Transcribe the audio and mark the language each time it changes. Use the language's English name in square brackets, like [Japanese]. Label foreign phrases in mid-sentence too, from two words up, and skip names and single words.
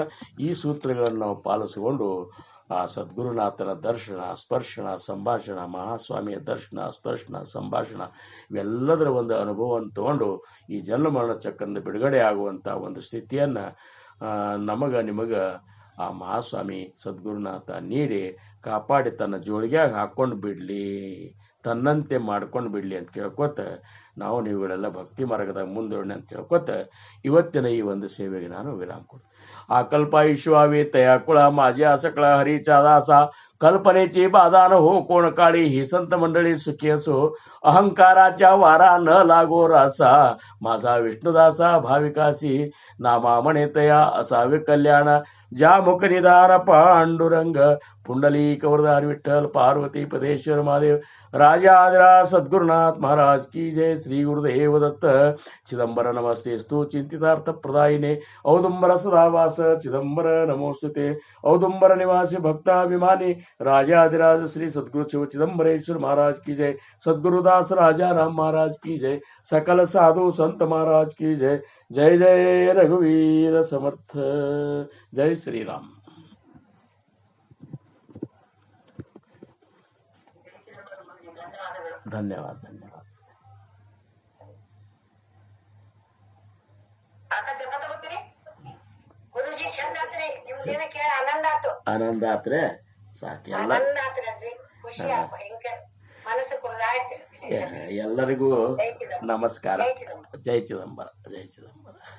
[Kannada] ಈ ಸೂತ್ರಗಳನ್ನು ನಾವು ಪಾಲಿಸಿಕೊಂಡು ಆ ಸದ್ಗುರುನಾಥನ ದರ್ಶನ, ಸ್ಪರ್ಶನ, ಸಂಭಾಷಣ, ಮಹಾಸ್ವಾಮಿಯ ದರ್ಶನ, ಸ್ಪರ್ಶನ, ಸಂಭಾಷಣ ಇವೆಲ್ಲದರ ಒಂದು ಅನುಭವವನ್ನು ತಗೊಂಡು ಈ ಜನ್ಮ ಮರಣ ಚಕ್ರದ ಬಿಡುಗಡೆ ಆಗುವಂಥ ಒಂದು ಸ್ಥಿತಿಯನ್ನು ನಿಮಗೆ ಆ ಮಹಾಸ್ವಾಮಿ ಸದ್ಗುರುನಾಥ ನೀಡಿ ಕಾಪಾಡಿ ತನ್ನ ಜೋಳಿಗ್ಯಾಗ ಹಾಕ್ಕೊಂಡು ಬಿಡಲಿ, ತನ್ನಂತೆ ಮಾಡ್ಕೊಂಡು ಬಿಡಲಿ ಅಂತ ಕೇಳ್ಕೊತ ನೀವುಗಳೆಲ್ಲ ಭಕ್ತಿ ಮಾರ್ಗದಾಗ ಮುಂದುವರಣೆ ಅಂತ ಕೇಳ್ಕೊತ ಇವತ್ತಿನ ಈ ಒಂದು ಸೇವೆಗೆ ನಾನು ವಿರಾಮ ಕೊಡ್ತೀನಿ. [Marathi] ಆ कल्पायुष्यावे तया कुळा माझ्या सकळा हरीचा दासा कल्पनेची बाधा न हो कोण काळी ही संत मंडळी सुखी असो अहंकाराच्या वारा न लागो रासा माझा विष्णुदासा भाविकासी नामा म्हणे तया असावे कल्याण ज्या मुखनिधान पांडुरंग पुंडलिक वरदार विठ्ठल पार्वती पदेश्वर महादेव [Hindi] राजाधिराज सद्गुरुनाथ महाराज की जय. [Marathi] श्री गुरुदेव दत्त. [Sanskrit] चिदंबर नमस्तेस्तु चिंतितार्थ प्रदायिने औदुंबर सदावास चिदंबर नमोस्तुते. [Hindi] औदुंबर निवासी भक्ताभिमानी राजाधिराज श्री सद्गुरु शिव चिदंबरेश्वर महाराज की जय. सद्गुरुदास राजा राम महाराज की जय. सकल साधु संत महाराज की जय. [Marathi] जय जय रघुवीर समर्थ. जय श्री राम. धन्यवाद. धन्यवाद. [Kannada] ಗುರುಜಿ ಚಂದ ಆತ್ರಿ, ನಿಮ್ದೇನ ಕೇಳ ಆನಂದ ಆತು. ಆನಂದ ಆತ್ರೆ ಸಾಕು. ಆನಂದ ಆತ್ರಿ, ಖುಷಿ ಆಗ ಭಯಂಕರ ಮನಸ್ಸು ಕುಣಿದಾಡ್ತಿರಿ. ಎಲ್ಲರಿಗೂ ನಮಸ್ಕಾರ. ಜೈ ಚಿದಂಬರ. ಜೈ ಚಿದಂಬರ.